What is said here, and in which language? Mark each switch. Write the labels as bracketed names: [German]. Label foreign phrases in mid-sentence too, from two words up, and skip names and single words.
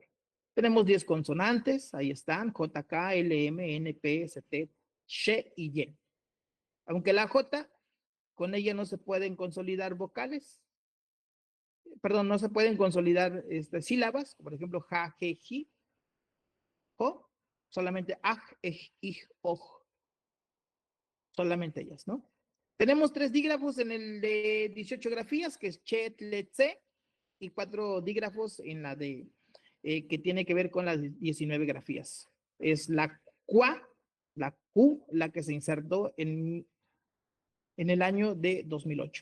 [Spanish] Tenemos 10 consonantes, ahí están, J, K, L, M, N, P, S, T, Sh y Y. Aunque la J, con ella no se pueden consolidar vocales, perdón, no se pueden consolidar sílabas, por ejemplo, ja, je, ji, jo, solamente aj, ej, ij, oj, solamente ellas, ¿no? Tenemos 3 dígrafos en el de 18 grafías, que es che, tle, tse, y 4 dígrafos en la de que tiene que ver con las 19 grafías. Es la cua, la Q, la que se insertó en el año de 2008.